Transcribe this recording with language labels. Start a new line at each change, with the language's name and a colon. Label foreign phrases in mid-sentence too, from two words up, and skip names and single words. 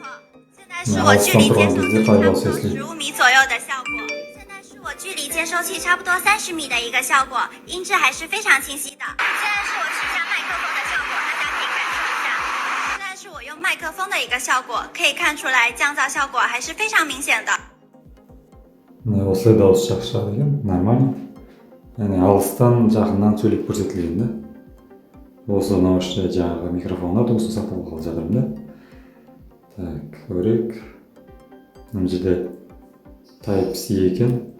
Chinese: 现在是我距离接收器差不多15米左右的效果。现在是我距离接收器差不多30米的一个效果，音质还是非常清晰的。现在是我取下麦克风的效果，大家可以感受一下。现在是我用麦克风的一个效果，可以看出来降噪效果还是非常明显的。
Kazakh: осылай дауыс жақсы шығады екен, нормально. Яғни алыстан жақыннан сөйлеп көрсетілген да. Осы наушник жаңағы микрофонға дауысын сатып алғалы жатырмын да. Так, көрейік. Мына жерде Type-C екен.